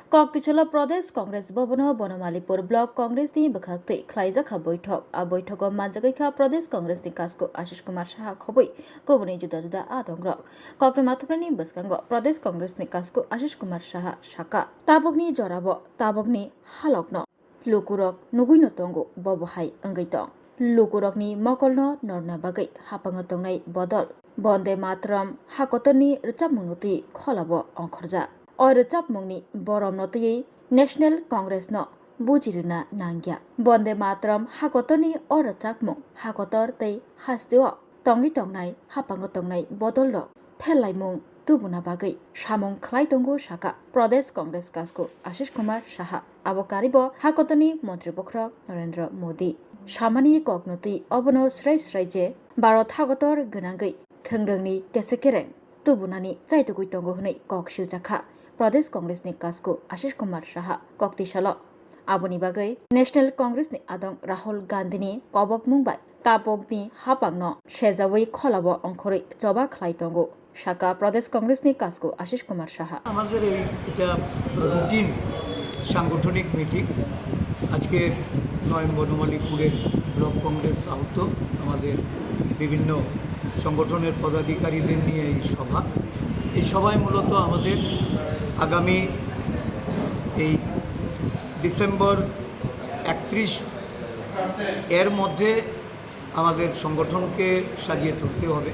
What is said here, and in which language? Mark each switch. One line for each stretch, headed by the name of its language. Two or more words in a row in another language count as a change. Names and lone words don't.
Bodo: कक्तिचला प्रदेश कांग्रेस भवन बनमालीपुर ब्लक कांग्रेस नि बखाक्ति ख्लाइजाखा बैठक आ बैठक मानजागैखा प्रदेश कांग्रेस नि कासको आशिष कुमार शाह खबै कोबनै जुदा जुदा आदंग्र कक्ति माथुप्रनि बसकांग प्रदेश कांग्रेस नि कासको आशिष कुमार शाह शाखा ताबगनि जराब ताबगनि हालकन लुकुरक नुगुइनो तंगो बबहाय अंगैतं लुकुरकनि मकलनो नरना बागै हापांग तंगनाय बदल बन्दे मातरम हाकतनि रचामुनुति खलाब अंखरजा और चापमंगनी बरम नतयै नेशनल कांग्रेस न बुजिरना नांग्या बन्दे मातरम हाकतनि और चापमंग हाकतर तै हास्तेव तंगै तंगनाय हापांग तंगनाय बदल रक फेलाइमुंग तुबुना बागै सामुं खलाय तंगो शाखा प्रदेश कांग्रेस कासको आशिष कुमार शाह आबकारिब हाकतनि मंत्री बख्रक नरेंद्र मोदी सामानि कगनति अबनो स्राय स्राय जे भारत हाकतर गनांगै थोंरोंनि केसेकेरें तुबुनानि चाइतुगुइ तंगो हनै ककसिल जाखा प्रदेश कांग्रेस नि कासको आशिष कुमार शाह कक्तिशाल आबुनि बागै नेशनल कांग्रेस नि आदं राहुल गांधी नि कबक मुंबाय तापकनि हापांगनो सेजावै खलाब अंखरै जबा खलाय तंगो शाखा प्रदेश कांग्रेस नि कासको आशिष कुमार शाह
Bangla: আমাদের এটা রুটিন সাংগঠনিক মিটিং আজকে বনমালীপুরের ব্লক কংগ্রেস আহত আমাদের বিভিন্ন সংগঠনের পদাধিকারীদের নিয়ে এই সভায় মূলত আমাদের আগামী এই ডিসেম্বর 31 এর মধ্যে আমাদের সংগঠনকে সাজিয়ে তুলতে হবে।